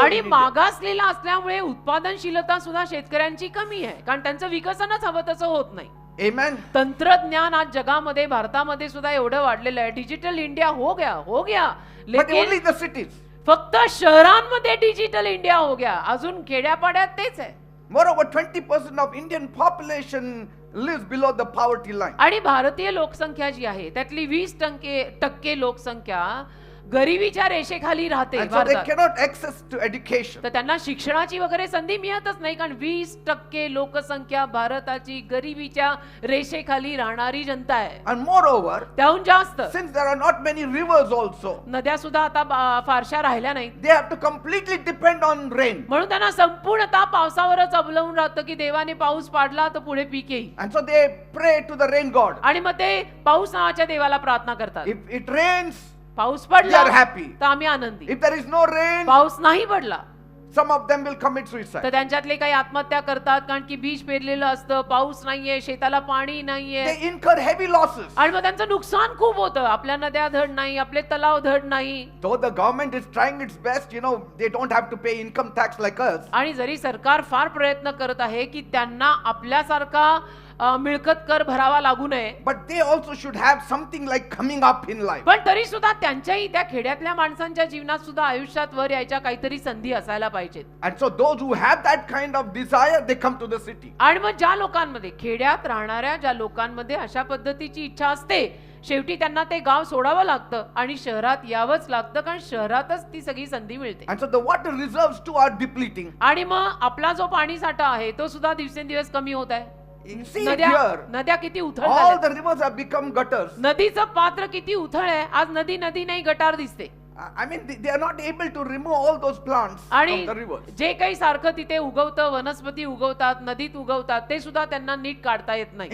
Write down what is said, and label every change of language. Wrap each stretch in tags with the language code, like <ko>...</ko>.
<mr>आणि</mr> <en>in India.</en> <mr>मागासलेला असल्यामुळे उत्पादनशीलता सुद्धा शेतकऱ्यांची कमी आहे, कारण त्यांचं विकसनच हवं तसं होत नाही.</mr> <en>Amen.</en> <mr>तंत्रज्ञान आज जगामध्ये, भारतामध्ये सुद्धा एवढं वाढलेलं आहे.</mr> <hi>डिजिटल इंडिया हो गया</hi> <en>But</en> <hi>लेकिन</hi> <en>only the cities.</en> <mr>फक्त शहरांमध्ये डिजिटल इंडिया</mr> <hi>हो गया,</hi> <mr>अजून खेड्यापाड्यात तेच आहे.</mr> <en>Moreover, 20% of Indian population lives below the poverty line.</en> <mr>आणि भारतीय लोकसंख्या जी आहे त्यातली 20% लोकसंख्या गरिबीच्या रेषेखाली राहते</mr> <en>And so they</en> <mr>भारतात.</mr> <en>cannot access to education.</en> <mr>तर त्यांना शिक्षणाची वगैरे संधी मिळतच नाही, कारण 20% लोकसंख्या भारताची गरिबीच्या रेषेखाली राहणारी जनता आहे.</mr> <en>And moreover,</en> <mr>त्याहून जास्त</mr> <en>since there are not many rivers also,</en> <mr>नद्या सुद्धा आता फारशा राहिल्या नाहीत,</mr> <en>they have to completely depend on rain.</en> <mr>म्हणून त्यांना संपूर्णतः पावसावरच अवलंबून राहतं की देवाने पाऊस पाडला तर पुढे पीक येईल.</mr> <en>And so they pray to the rain god.</en> <mr>आणि मग ते पाऊस नावाच्या देवाला प्रार्थना करतात.</mr> <en>If it rains,</en> <mr>पाऊस</mr> <en>they</en> <mr>पडला</mr> <en>are happy.</en> <mr>तर आम्ही आनंदी.</mr> <en>If there is no rain,</en> <mr>पाऊस नाही पडला</mr> <en>some of them will commit</en> <mr>तर</mr> <en>suicide.</en> <mr>त्यांच्यातले काही आत्महत्या करतात, कारण की बीज पेरलेलं असतं, पाऊस नाहीये, शेताला पाणी नाहीये,</mr> <en>They incur heavy losses.</en> <mr>आणि मग त्यांचं नुकसान खूप होतं. आपल्या नद्या धड नाही, आपले तलाव धड नाही.</mr> <en>Though the government is trying its best, they don't have to pay income tax like us.</en> <mr>आणि जरी सरकार फार प्रयत्न करत आहे की त्यांना आपल्यासारखा मिळकत कर भरावा लागू नये,</mr> <en>But they also should have something like coming up in life.</en> <mr>पण तरी सुद्धा त्यांच्याही त्या खेड्यातल्या माणसांच्या जीवनात सुद्धा आयुष्यात वर यायच्या काहीतरी संधी असायला पाहिजेत.</mr> <en>And so those who have that kind of desire, they come to the city.</en> <mr>आणि मग ज्या लोकांमध्ये, खेड्यात राहणाऱ्या ज्या लोकांमध्ये अशा पद्धतीची इच्छा असते, शेवटी त्यांना ते गाव सोडावं लागतं आणि शहरात यावंच लागतं, कारण शहरातच ती सगळी संधी मिळते.</mr> <en>And so the water reserves too are depleting.</en> <mr>आणि मग आपला जो पाणी साठा आहे तो सुद्धा दिवसेंदिवस कमी होत आहे.</mr> <en>You see it</en> <mr>नद्या</mr> <en>here.</en> <mr>किती उथळ</mr> <en>All</en> <mr>झाल्या.</mr> <en>the rivers have become gutters.</en> <mr>नदीचं पात्र किती उथळ आहे. आज नदी नाही गटार दिसते.</mr> <en>I mean, they are not able to remove all those plants</en> <mr>आणि</mr> <en>from the rivers.</en> <mr>जे काही सारखं तिथे उगवतं, वनस्पती उगवतात, नदीत उगवतात, ते सुद्धा त्यांना नीट काढता येत नाही.</mr>